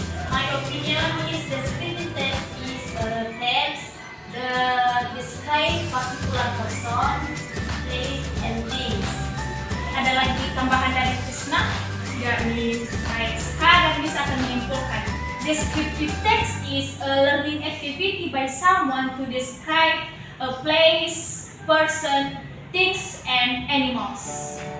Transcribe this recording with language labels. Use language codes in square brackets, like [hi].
[en] My opinion is descriptive text is a text that describe particular person, place, and things. [id] Ada lagi tambahan dari Krishna? Ya, Miss. Baik, sekarang bisa akan menyimpulkan. [en] Descriptive text is a learning activity by someone to describe a place, person, things, and animals.